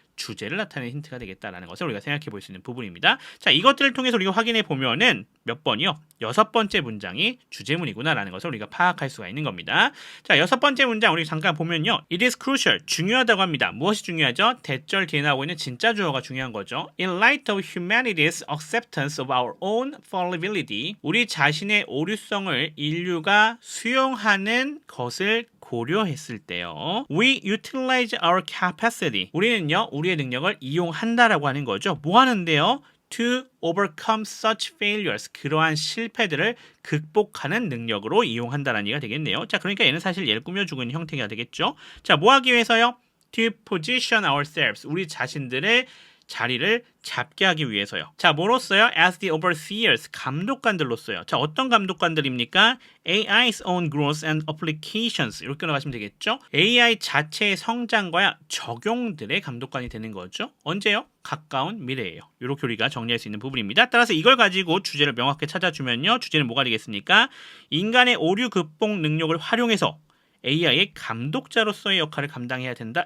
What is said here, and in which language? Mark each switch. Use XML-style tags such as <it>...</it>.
<ko>주제를 나타내는 힌트가 되겠다라는 것을 우리가 생각해 볼 수 있는 부분입니다. 자, 이것들을 통해서 우리가 확인해 보면은 몇 번이요? 여섯 번째 문장이 주제문이구나라는 것을 우리가 파악할 수가 있는 겁니다. 자, 여섯 번째 문장 우리 잠깐 보면요.</ko> <en>It is crucial.</en> <ko>중요하다고 합니다. 무엇이 중요하죠? 대절 뒤에 나오고 있는 진짜 주어가 중요한 거죠.</ko> <en>In light of humanity's acceptance of our own fallibility.</en> <ko>우리 자신의 오류성을 인류가 수용하는 것을 고려했을 때요.</ko> <en>We utilize our capacity.</en> <ko>우리는요, 우리의 능력을 이용한다라고 하는 거죠. 뭐 하는데요?</ko> <en>To overcome such failures.</en> <ko>그러한 실패들을 극복하는 능력으로 이용한다라는 얘기가 되겠네요. 자, 그러니까 얘는 사실 얘를 꾸며주고 있는 형태가 되겠죠. 자, 뭐 하기 위해서요?</ko> <en>To position ourselves.</en> <ko>우리 자신들의 자리를 잡게 하기 위해서요. 자, 뭐로써요?</ko> <en>As the overseers,</en> <ko>감독관들로써요. 자, 어떤 감독관들입니까?</ko> <en>AI's own growth and applications</en> <ko>이렇게 나가시면 되겠죠. AI 자체의 성장과 적용들의 감독관이 되는 거죠. 언제요? 가까운 미래예요. 이렇게 우리가 정리할 수 있는 부분입니다. 따라서 이걸 가지고 주제를 명확하게 찾아주면요. 주제는 뭐가 되겠습니까? 인간의 오류 극복 능력을 활용해서 AI의 감독자로서의 역할을 감당해야 된다.</ko>